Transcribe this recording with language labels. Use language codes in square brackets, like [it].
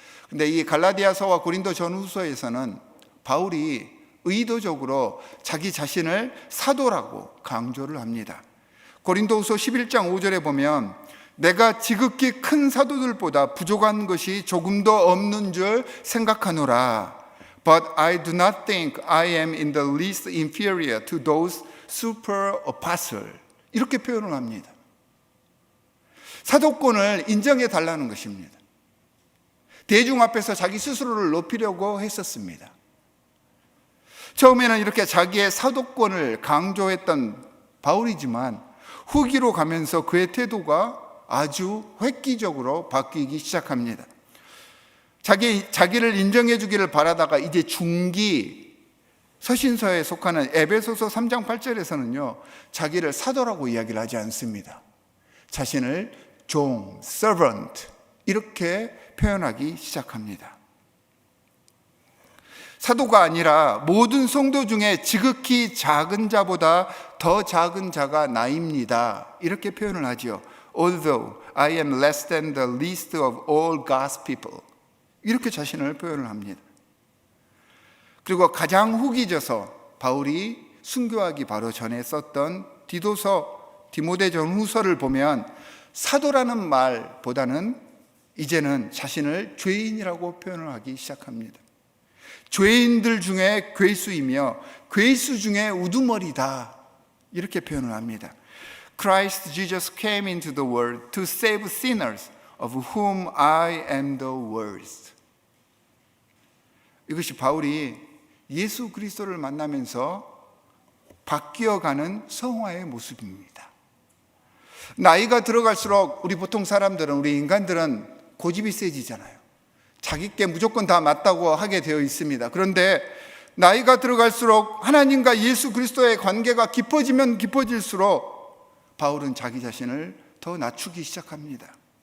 [ko] 근데 이 갈라디아서와 고린도 전후서에서는 바울이 의도적으로 자기 자신을 사도라고 강조를 합니다. 고린도후서 11장 5절에 보면 내가 지극히 큰 사도들보다 부족한 것이 조금도 없는 줄 생각하노라. [en] But I do not think I am in the least inferior to those super apostles. [ko] 이렇게 표현을 합니다. 사도권을 인정해 달라는 것입니다. 대중 앞에서 자기 스스로를 높이려고 했었습니다. 처음에는 이렇게 자기의 사도권을 강조했던 바울이지만 후기로 가면서 그의 태도가 아주 획기적으로 바뀌기 시작합니다. 자기를 인정해 주기를 바라다가 이제 중기 서신서에 속하는 에베소서 3장 8절에서는요, 자기를 사도라고 이야기를 하지 않습니다. 자신을 종, servant 이렇게 표현하기 시작합니다. 사도가 아니라 모든 성도 중에 지극히 작은 자보다 더 작은 자가 나입니다. 이렇게 표현을 하지요. [en] Although I am less than the least of all God's people. [ko] 이렇게 자신을 표현을 합니다. 그리고 가장 후기져서 바울이 순교하기 바로 전에 썼던 디모데전 후서를 보면 사도라는 말보다는 이제는 자신을 죄인이라고 표현을 하기 시작합니다. 죄인들 중에 괴수이며 괴수 중에 우두머리다 이렇게 표현을 합니다. [en] Christ Jesus came into the world to save sinners of whom I am the worst. [ko] 이것이 바울이 예수 그리스도를 만나면서 바뀌어가는 성화의 모습입니다. 나이가 들어갈수록 우리 보통 사람들은, 우리 인간들은 고집이 세지잖아요. 자기께 무조건 다 맞다고 하게 되어 있습니다. 그런데 나이가 들어갈수록 하나님과 예수 그리스도의 관계가 깊어지면 깊어질수록 바울은 자기 자신을 더 낮추기 시작합니다.